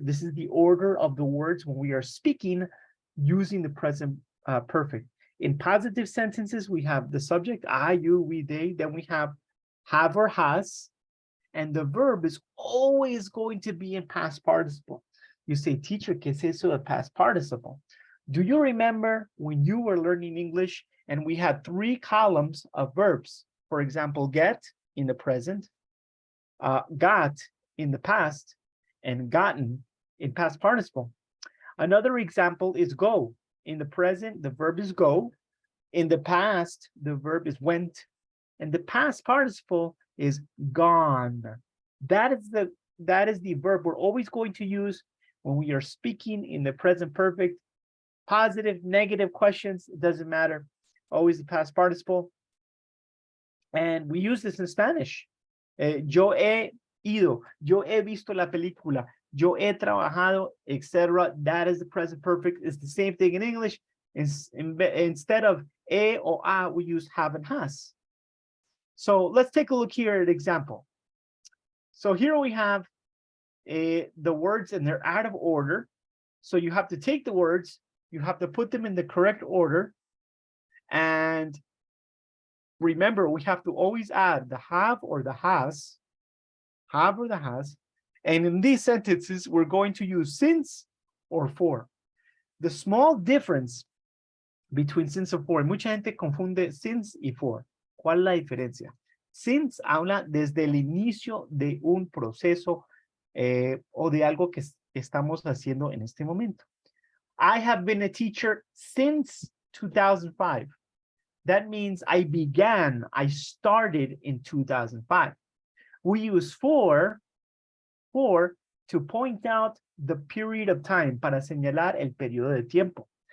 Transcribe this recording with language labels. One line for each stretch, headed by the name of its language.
English: This is the order of the words when we are speaking using the present perfect. In positive sentences, we have the subject, I, you, we, they. Then we have or has, and the verb is always going to be in past participle. You say, teacher,
Spanish: ¿qué es eso de
English: past participle? Do you remember when you were learning English and we had 3 columns of verbs? For example, get in the present, got in the past, and gotten in past participle. Another example is go. In the present, the verb is go. In the past, the verb is went. And the past participle is gone. That is the verb we're always going to use when we are speaking in the present perfect. Positive, negative questions, it doesn't matter. Always the past participle. And we use this in Spanish.
Spanish: Yo he ido, yo he visto la película, yo he trabajado, etc.
English: That is the present perfect. It's the same thing in English. Instead of he or a, we use have and has. So let's take a look here at an example. So here we have the words and they're out of order. So you have to take the words, you have to put them in the correct order. And remember, we have to always add the have or the has. Have or the has. And in these sentences, we're going to use since or for. The small difference between since or for,
Spanish: mucha gente confunde since y for. ¿Cuál es la diferencia? Since habla desde el inicio de un proceso o de algo que estamos haciendo en este momento.
English: I have been a teacher since 2005. That means I started in 2005. We use for to point out the period of time,
Spanish: para señalar el periodo de tiempo.